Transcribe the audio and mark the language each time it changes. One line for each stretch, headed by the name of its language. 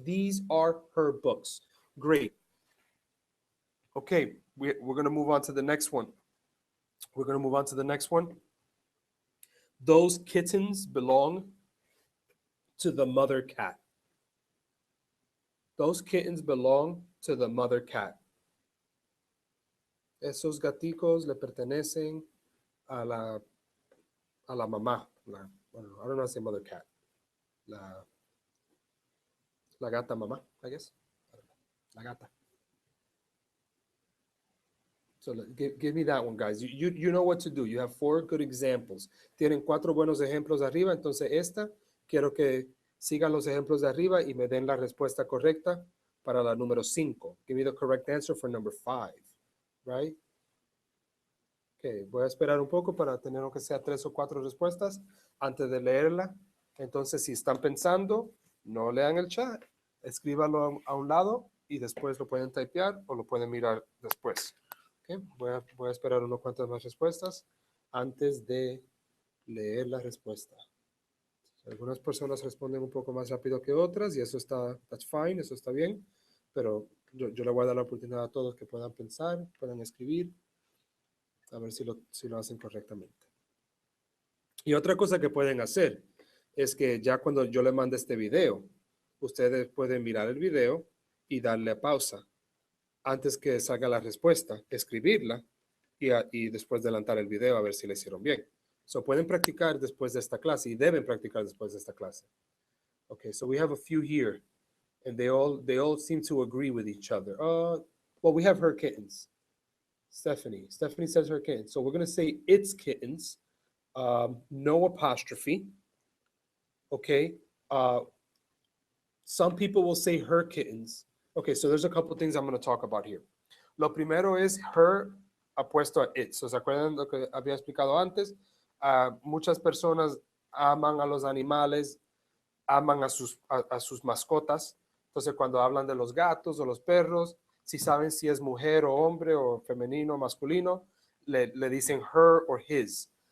English: These are her books. Great. Okay, we're going to move on to the next one. We're going to move on to the next one. Those kittens belong to the mother cat. Those kittens belong to the mother cat.
Spanish: Esos gaticos le pertenecen a la mamá.
English: I don't know how to say mother cat.
Spanish: La gata mamá,
English: I guess.
Spanish: La gata.
English: So give me that one, guys. You know what to do. You have 4 good examples.
Spanish: Tienen 4 buenos ejemplos arriba. Entonces esta, quiero que sigan los ejemplos de arriba y me den la respuesta correcta para la número 5.
English: Give me the correct answer for number 5. Right?
Spanish: Okay, voy a esperar un poco para tener aunque sea 3 o 4 respuestas antes de leerla. Entonces, si están pensando, no lean el chat. Escríbalo a un lado y después lo pueden typear o lo pueden mirar después. Okay, voy a esperar unas cuantas más respuestas antes de leer la respuesta. Algunas personas responden un poco más rápido que otras y eso está,
English: that's fine,
Spanish: eso está bien, pero yo le voy a dar la oportunidad a todos que puedan pensar, puedan escribir, a ver si lo hacen correctamente. Y otra cosa que pueden hacer es que ya cuando yo le mande este video, ustedes pueden mirar el video y darle a pausa antes que salga la respuesta, escribirla y después adelantar el video a ver si le hicieron bien. So pueden practicar después de esta clase y deben practicar después de esta clase.
English: Okay, so we have a few here and they all seem to agree with each other. Well, we have her kittens. Stephanie says her kittens. So we're going to say it's kittens. No apostrophe. Okay. Some people will say her kittens. Okay, so there's a couple things I'm going to talk about here.
Spanish: Lo primero es her apuesto a it. So, ¿se acuerdan lo que había explicado antes? Muchas personas aman a los animales, aman a sus mascotas. Entonces, cuando hablan de los gatos o los perros, si saben si es mujer o hombre o femenino o masculino, le dicen her or his.